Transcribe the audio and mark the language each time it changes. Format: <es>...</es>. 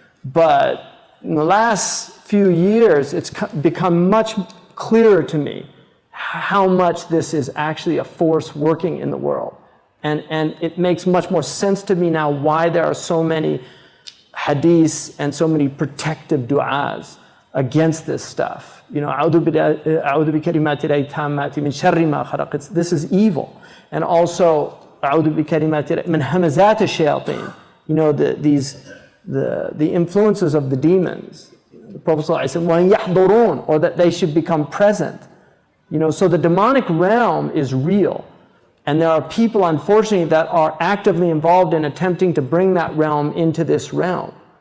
<en>But in the last few years, it's become much clearer to me how much this is actually a force working in the world. And it makes much more sense to me now why there are so many hadiths and so many protective du'as against this stuff. You know,</en> <ar>أعوذ بكلمات الله التامات من شر ما خلق.</ar> <en>This is evil. And also,</en> <ar>أعوذ بكلمات من همزات الشياطين.</ar> <en>You know, the influences of the demons. The Prophet ﷺ said,</en> <ar>وَأَنْ يَحْضُرُونَ,</ar> <en>or that they should become present. You know, so the demonic realm is real. And there are people, unfortunately, that are actively involved in attempting to bring that realm into this realm.</en>